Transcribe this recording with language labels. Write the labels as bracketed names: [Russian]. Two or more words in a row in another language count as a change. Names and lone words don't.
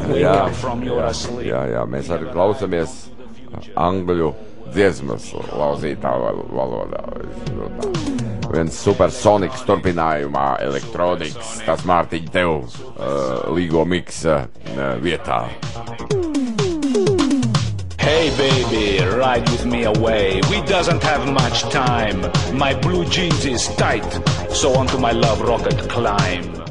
[Latvian] Jā, mēs arī klausamies angļu dziesmas lauzītā valodā. Viens supersoniks turpinājumā elektronikas, tas Mārtiņ tev līgo miksa vietā. [English] Hey baby, ride with me away. We doesn't have much time. My blue jeans is tight, so onto my love rocket climb.